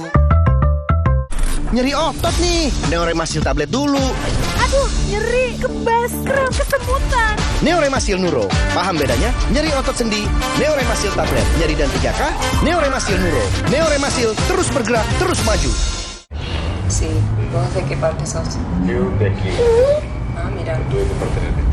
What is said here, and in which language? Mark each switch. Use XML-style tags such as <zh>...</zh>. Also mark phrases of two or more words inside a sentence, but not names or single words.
<id>Nyeri otot nih, Neoremasil tablet dulu. Aduh, nyeri, kebas, kram, kesemutan. Neoremasil Nuro, paham bedanya? Nyeri otot sendi, Neoremasil tablet. Nyeri dan 3K, Neoremasil Nuro. Neoremasil terus bergerak, terus maju.</id> <es>Sí, vos de qué parte sos? Yo de aquí. Ah, mira. ¿Tú de qué parte eres?</es>